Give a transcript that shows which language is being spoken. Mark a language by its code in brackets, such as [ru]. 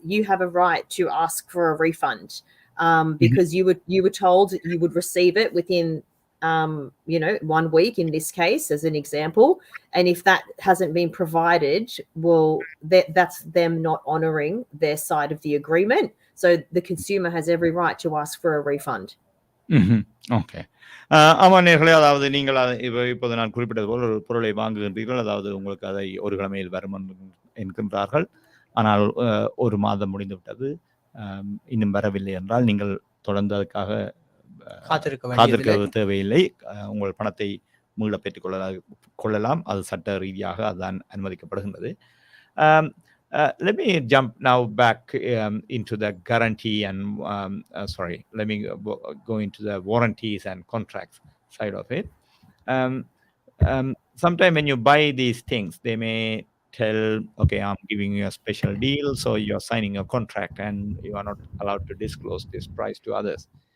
[en] You have a right to ask for a refund, because you were told you would receive it within 1 week in this case, as an example. And if that hasn't been provided, well, that's them not honoring their side of the agreement. So the consumer has every right to ask for a refund. Okay. [ta] ஆமாம் நேர்களே, அதாவது நீங்கள் இப்போது நான் குறிப்பிட்டது போல் ஒரு பொருளை வாங்குகின்றீர்கள், அதாவது உங்களுக்கு அதை ஒரு கிழமையில் வரும் என்கின்றார்கள். ஆனால் 1 மாதம் முடிந்து விட்டது, இன்னும் வரவில்லை என்றால் நீங்கள் தொடர்ந்து அதுக்காக காத்திருக்க தேவையில்லை. உங்கள் பணத்தை மீள பெற்றுக் கொள்ளலாம். அது சட்ட ரீதியாக அதுதான் அனுமதிக்கப்படுகின்றது. [en] Let me jump now back into the guarantee and let me go into the warranties and contracts side of it. Sometime when you buy these things, they may tell, okay, I'm giving you a special deal, so you're signing a contract and you are not allowed to disclose this price to others.